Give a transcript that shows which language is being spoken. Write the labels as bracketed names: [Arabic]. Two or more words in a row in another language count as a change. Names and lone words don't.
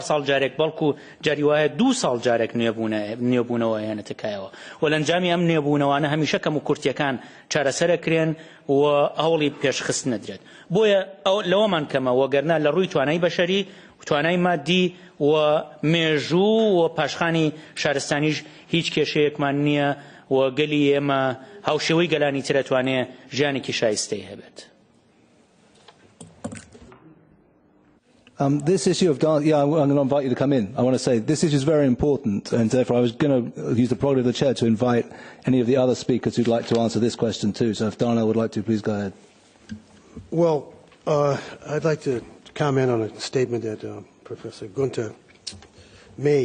[Central Kurdish] ساڵ جارێک بەڵکو جاری وایە 2 ساڵ جارێک نوێبوونەوە هێنێتەکایەوە و لەنجامی ئەم نوێبوونەوانە هەمیشە کەم و کورتیەکان چارەسەرەکرێن و هەوڵی پێشخست نەدرێت بۆیە لەوەمان کەمە وەگەرنا لە ڕووی توانای بەشەری توانای مادی و مێژوو و پاشخانی شارستانیش هیچ کێشەیەکمان نییە و گەلی ئێمە هاوشێوەی گەلانی ترە توانێ ژیانێکی شایستەی هەبێت. [English] This issue of I'm going to invite you to come in. I want to say this issue is very important, and therefore I was going to use the prerogative of the chair to invite any of the other speakers who'd like to answer this question too. So if Darnell would like to, please go ahead. Well, I'd like to comment on a statement that Professor Gunter made.